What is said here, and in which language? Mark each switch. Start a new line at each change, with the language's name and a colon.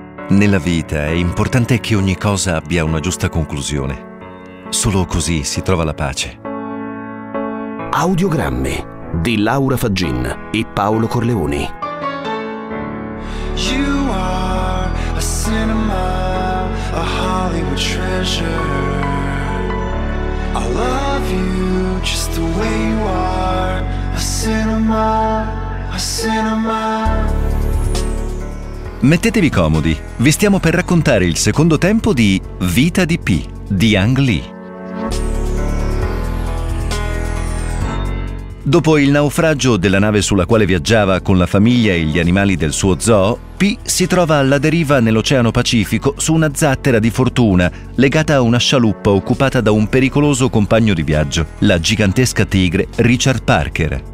Italian: Nella vita è importante che ogni cosa abbia una giusta conclusione. Solo così si trova la pace. Audiogrammi di Laura Faggin e Paolo Corleoni.
English: You are a cinema, a Hollywood treasure. I love you just the way you are. A cinema, a cinema.
Italian: Mettetevi comodi, vi stiamo per raccontare il secondo tempo di Vita di Pi di Ang Lee. Dopo il naufragio della nave sulla quale viaggiava con la famiglia e gli animali del suo zoo, Pi si trova alla deriva nell'Oceano Pacifico su una zattera di fortuna legata a una scialuppa occupata da un pericoloso compagno di viaggio, la gigantesca tigre Richard Parker.